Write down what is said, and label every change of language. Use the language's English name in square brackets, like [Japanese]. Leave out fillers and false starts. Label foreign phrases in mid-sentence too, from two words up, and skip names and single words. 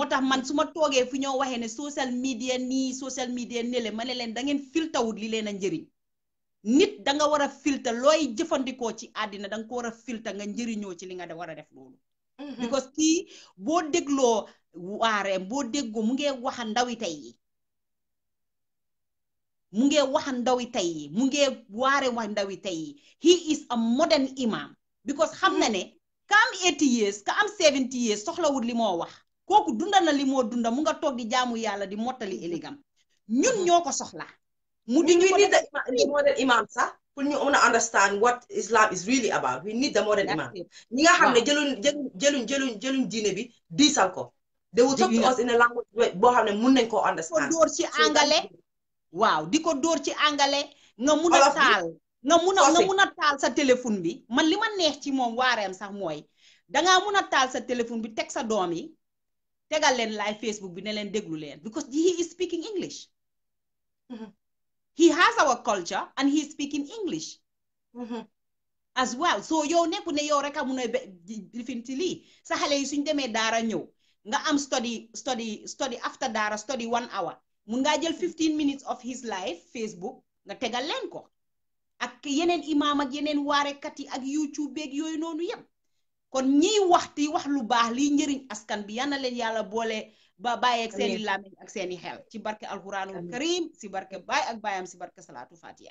[Wolof] tax man su ma toogee fu ñoo waxee ne [English] social media nii social media [Wolof] nele ma ne leen da ngeen filter wut li leen a njëriñ nit da nga war a filter looy jëfandikoo ci àddina da nga ko war a filter nga njëriñoo ci li nga war a def loolu because kii boo dégloo waareem boo déggoo mu ngi waxa ndawi tey yi mu ngi waxa ndawi tey yi mu ngi waare wax ndawi tey yi [English] he is a modern imam because [Wolof] xam na ne ka am 80 years ka am 70 years soxlawul li moo wax kooku dunda na li moo dunda mu nga toog di jaamu yàlla di mottali éligam ñun ñoo ko soxla mu di ñu ko [English] need the modern imam [Wolof] sax pour ñu mën a [English] understand what Islam is really about we need the modern imam [Wolof] ñi nga xam ne jëluñ diine bi diisal ko [English] they will talk to us in a language [Wolof] boo xam ne mun nañ koo [English] understand [Wolof] ko dóor ci angale waaw di ko dóor ci angale nga mun a taal nga mun a taal sa téléphone bi man li ma neex ci moom waareem sax mooy dangaa mun a taal sa téléphone bi teg sa doom yi tegal leen live Facebook bi ne leen déglu leen [English] because he is speaking English he has our culture and he is speaking English as well so [Wolof] yow nekku ne yow rek a mun a lifinti lii sa xale yi suñ demee daara ñëw nga am study after daara study 1 hour mun ngaa jël 15 [English] minutes of his life [Wolof] Facebook nga tegal leen ko ak yeneen imaam ak yeneen waarekat yi ak YouTube beeg yooyu noonu yëpp kon ñiy waxti wax lu baax liy njëriñ askan bi yal na leen yàlla boole ba bàyyeeg seeni làmmiñ ak seeni xel ci barke [Arabic] alquranul karim [Wolof] si barke baay ak baayam si barke [Arabic] salaatu fatiha